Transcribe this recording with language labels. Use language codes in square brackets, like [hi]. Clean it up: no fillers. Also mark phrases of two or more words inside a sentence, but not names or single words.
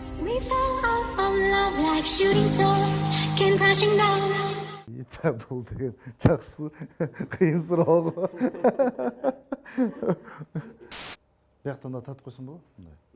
[en] We fell out of love like shooting stars came crashing down. [ky] Ита бул деген жакшы кыйын суроо го. Бияктан да тартып койсоң болот мындай.